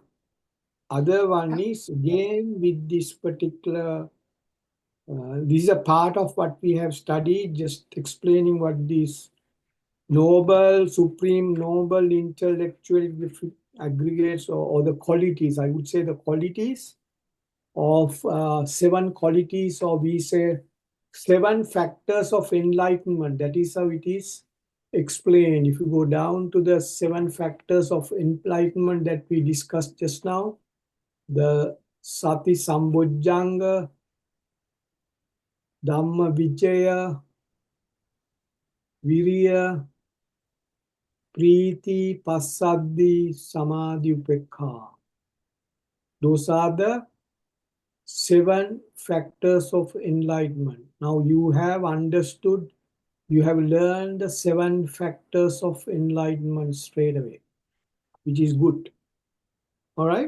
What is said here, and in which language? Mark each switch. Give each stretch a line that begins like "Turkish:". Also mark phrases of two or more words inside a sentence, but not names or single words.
English: Other one is again with this particular, this is a part of what we have studied, just explaining what these noble, supreme, noble, intellectual aggregates or the qualities, I would say the qualities of 7 qualities, or we say 7 factors of enlightenment. That is how it is explained. If you go down to the 7 factors of enlightenment that we discussed just now, the
Pali: Sati Sambojjhanga, Dhamma Vicaya, Viriya, Priti, Passaddhi, Samadhi, Upekha.
English: Those are the 7 factors of enlightenment. Now you have understood, you have learned the 7 factors of enlightenment straight away, which is good. All right?